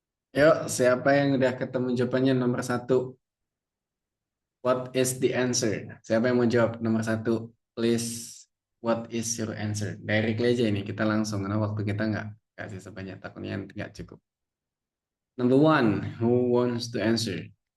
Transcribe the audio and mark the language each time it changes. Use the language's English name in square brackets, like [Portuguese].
[Indonesian] Yuk, siapa yang udah ketemu jawabannya nomor 1? [English] What is the answer? [Indonesian] Siapa yang mau jawab nomor 1? [English] Please, what is your answer? [Indonesian] Directly aja ini, kita langsung karena waktu kita nggak kasih sebanyak, takutnya nggak cukup. [English] Number 1, who wants to answer?